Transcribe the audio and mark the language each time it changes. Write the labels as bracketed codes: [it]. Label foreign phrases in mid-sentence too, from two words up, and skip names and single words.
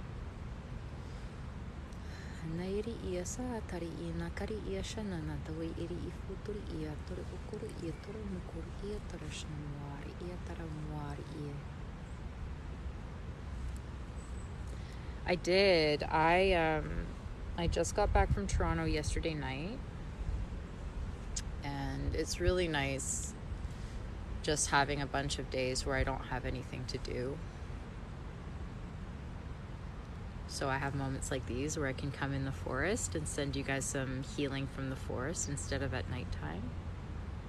[en] Nairi ia sa tari ia nakari ia shanana tawi iri ifuturi ia tore ukuru ia tore mukuru ia tore shnamuari ia taramuari ia. I did. I just got back from Toronto yesterday night, and it's really nice just having a bunch of days where I don't have anything to do. So I have moments like these where I can come in the forest and send you guys some healing from the forest instead of at nighttime.